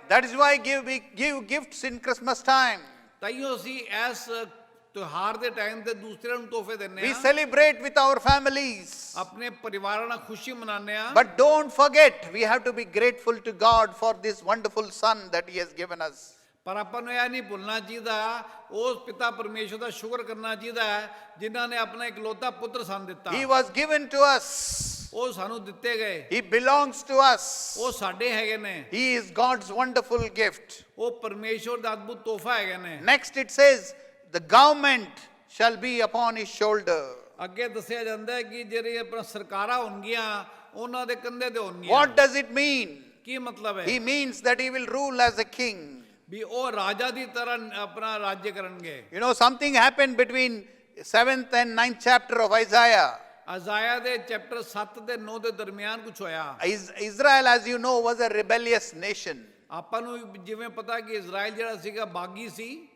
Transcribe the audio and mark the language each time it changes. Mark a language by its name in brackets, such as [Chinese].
[English] That is why we give gifts in Christmas time. [Punjabi] ਤਾਈਓ ਅਸੀਂ ਇਸ ਤਿਉਹਾਰ ਦੇ ਟਾਈਮ ਤੇ ਦੂਸਰਿਆਂ ਨੂੰ ਤੋਹਫੇ ਦਿੰਨੇ [English] We [Punjabi] ਆ। [English] celebrate with our families. [Punjabi] ਆਪਣੇ ਪਰਿਵਾਰਾਂ ਨਾਲ ਖੁਸ਼ੀ ਮਨਾਉਂਦੇ ਆ। [English] But don't forget, we have to be grateful to God for this wonderful son that he has given us. [Punjabi] ਪਰ ਆਪਾਂ ਨੂੰ ਇਹ ਨਹੀਂ ਭੁੱਲਣਾ ਚਾਹੀਦਾ ਉਸ ਪਿਤਾ ਪਰਮੇਸ਼ਰ ਦਾ ਸ਼ੁਕਰ ਕਰਨਾ ਚਾਹੀਦਾ ਹੈ ਜਿਨ੍ਹਾਂ ਨੇ ਆਪਣਾ ਇਕਲੌਤਾ ਪੁੱਤਰ ਸਾਨੂੰ ਦਿੱਤਾ। [English] He was given to us. [Punjabi] ਉਹ ਸਾਨੂੰ ਦਿੱਤੇ ਗਏ। [English] He belongs to us. [Punjabi] ਉਹ ਸਾਡੇ ਹੈਗੇ ਨੇ। [English] He is God's wonderful gift. [Punjabi] ਉਹ ਪਰਮੇਸ਼ਰ ਦਾ ਅਦਭੁਤ ਤੋਹਫਾ ਹੈਗੇ ਨੇ। [English] Next it says, the government shall be upon his shoulder. [Punjabi] ਅੱਗੇ ਦੱਸਿਆ ਜਾਂਦਾ ਹੈ ਕਿ ਜਿਹੜੇ ਆਪਣਾ ਸਰਕਾਰਾਂ ਹੋਣਗੀਆਂ ਉਹਨਾਂ ਦੇ ਕੰਧੇ ਤੇ ਹੋਣਗੀਆਂ। [English] What does it mean? [Punjabi] ਕੀ ਮਤਲਬ ਹੈ? [English] He means that he will rule as a king. [Punjabi] ਵੀ ਉਹ ਰਾਜਾ ਦੀ ਤਰ੍ਹਾਂ ਆਪਣਾ ਰਾਜ ਕਰਨਗੇ। [English] You know, something happened between 7th and 9th chapter of Isaiah. [Punjabi] ਅਜ਼ਾਇਆ ਦੇ ਚੈਪਟਰ 7 ਤੇ 9 ਦੇ ਦਰਮਿਆਨ ਕੁਝ ਹੋਇਆ। [English] Israel, as you know, was a rebellious nation. [Punjabi] ਆਪਾਂ ਨੂੰ ਜਿਵੇਂ ਪਤਾ ਕਿ ਇਜ਼ਰਾਈਲ ਜਿਹੜਾ ਸੀਗਾ ਬਾਗੀ ਸੀ।